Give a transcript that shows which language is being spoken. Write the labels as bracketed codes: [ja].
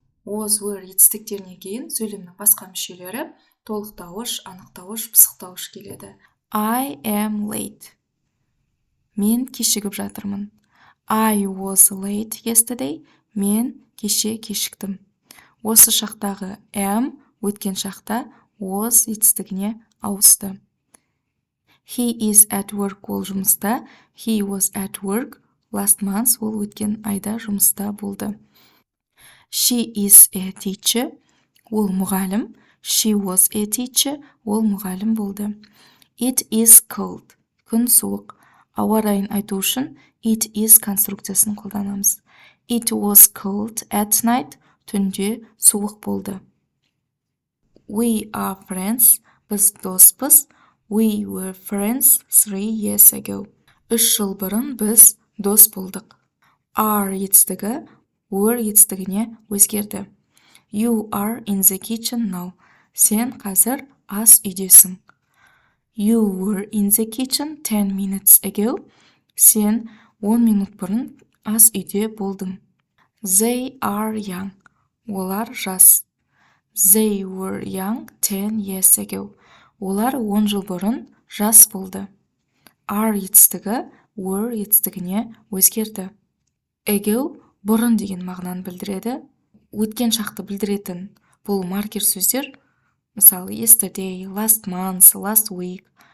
[kk] Was, were етістіктеріне кейін сөйлемнің басқа мүшелері толықтауыш, анықтауыш, пысықтауыш келеді. [en] I am late. [kk] Мен кешігіп жатырмын. [en] I was late yesterday. [kk] Мен кеше кешіктім. Осы шақтағы am өткен шақта was етістігіне ауысты. [en] He is at work [kk] ол жұмыста. [en] He was at work last month [kk] ол өткен айда жұмыста болды. [en] She is a teacher [kk] ол мұғалім. [en] She was a teacher [kk] ол мұғалім болды. [en] It is cold [kk] күн суық. Ауа райын айту үшін it is конструкциясын қолданамыз. [en] It was cold at night [kk] түнде суық болды. [en] We are friends [kk] біз доспыз. [en] We were friends 3 years ago. [kk] 3 жыл бұрын біз дос болдық. Are етістігі were етістігіне өзгерді. [en] You are in the kitchen now. [kk] Сен қазір ас үйдесің. [en] You were in the kitchen 10 minutes ago. [kk] Сен 10 минут бұрын ас үйде болдың. [en] They are young. [kk] Олар жас. [en] They were young 10 years ago. [kk] Олар 10 жыл бұрын жас болды. Are етістігі were етістігіне өзгерді. Ago бұрын деген мағынаны білдіреді. Өткен шақты білдіретін бұл маркер сөздер. Мысалы, yesterday, last month, last week,